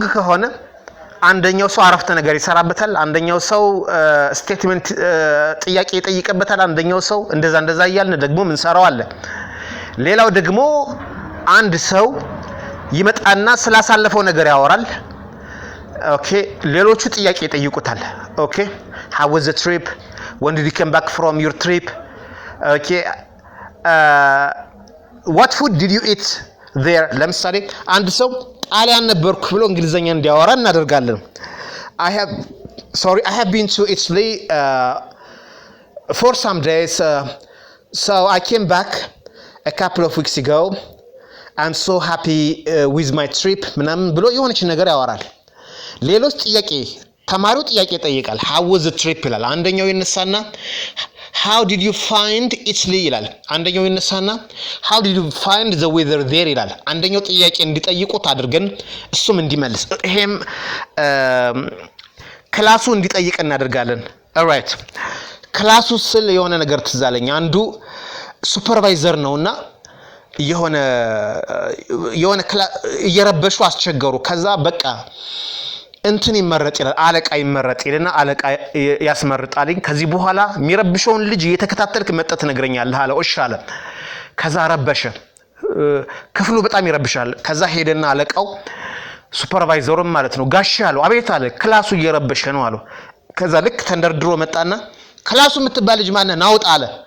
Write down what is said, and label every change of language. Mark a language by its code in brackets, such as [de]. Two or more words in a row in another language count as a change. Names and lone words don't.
[am] ከሆነ አንደኛው ሰው አረፍተ ነገር ይሰራበታል። አንደኛው ሰው ስቴትመንት ጥያቄ ይጠይቅበታል። አንደኛው ሰው እንደዛ እያልን ደግሞ ምን ሰራው አለ። ሌላው ደግሞ አንድ ሰው ይመጣና ስላሳለፈው ነገር ያወራል። ኦኬ ሌሎቹ ጥያቄ ይጠይቁታል። ኦኬ [en] how was the trip when did you come back from your trip okay what food did you eat there [am] ለምሳሌ አንድ ሰው ጣሊያን ነበርኩ ብሎ እንግሊዘኛ እንዲያወራ እናደርጋለን። [en] I have been to Italy for some days so I came back a couple of weeks ago I'm so happy with my trip [am] ምናምን ብሎ የሆነች ነገር ያወራል። ሌሎች ጥያቄ ተማሪው ጥያቄ ይጠይቃል። [en] how was the trip [am] ይላል። አንደኛው ይነሳና [en] how did you find Italy [am] ይላል። አንደኛው ይነሳና [en] how did you find the weather there [am] ይላል። አንደኛው ጥያቄ እንዲጠይቁት አድርገን እሱም እንዲመልስ ይሄም ክላሱ እንዲጠይቅ እናደርጋለን። ኦልራይት ክላሱ ስል የሆነ ነገር ትዝ አለኝ። አንዱ ሱፐርቫይዘር ነውና የሆነ እየረበሹ አስቸገሩ። ከዛ በቃ እንትን ይመረጥ ይላል። አለቃ ይመረጥ ይልና አለቃ ያስመርጣልኝ። ከዚህ በኋላ የሚረብሸውን ልጅ እየተከታተልክ መጥተህ ትነግረኛለህ አለ። እሺ አለ። ከዛ ረበሸ። ክፍሉ በጣም ይረብሻል። ከዛ ሄደና አለቃው ሱፐርቫይዘሩም ማለት ነው ጋሽ አለው። አቤት አለ። ክላሱ እየረበሸ ነው አለው። ከዛ ልክ ተንደርድሮ መጣና ክላሱ የምትባል ልጅ ማን ናውጣ አለ።